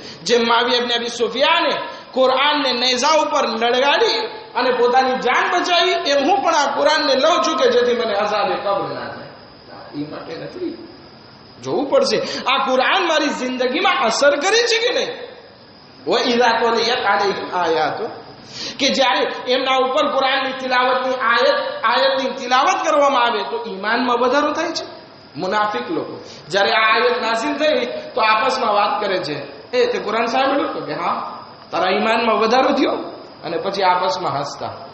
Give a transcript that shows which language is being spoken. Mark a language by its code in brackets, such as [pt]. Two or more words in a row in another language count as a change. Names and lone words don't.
[gu] જેમ મુઆવિયા ઇબ્ન અબી સુફિયાને કુરઆનને નેઝા ઉપર લડગાડી અને પોતાની જાન બચાવી, એમ હું પણ આ કુરઆનને લઉં છું કે જેથી મને અઝાબે કબ્ર ના થાય. એ માટે નથી, જોવું પડશે આ કુરઆન મારી જિંદગીમાં અસર કરે છે કે નહીં. [ar] وَإِذَا تُلِيَتْ عَلَيْهِمْ آيَاتُهُ, [gu] કે જ્યારે એમના ઉપર કુરઆનની તિલાવતની આયતની તિલાવત કરવામાં આવે તો ઈમાનમાં વધારો થાય છે. મુનાફિક લોકો જ્યારે આ આયત નાઝિલ થઈ તો આપસમાં વાત કરે છે, એ તે કુરાન સાંભળ્યું? તો કે હા. તારા ઈમાનમાં વધારો થયો, અને પછી આપસમાં હસતા.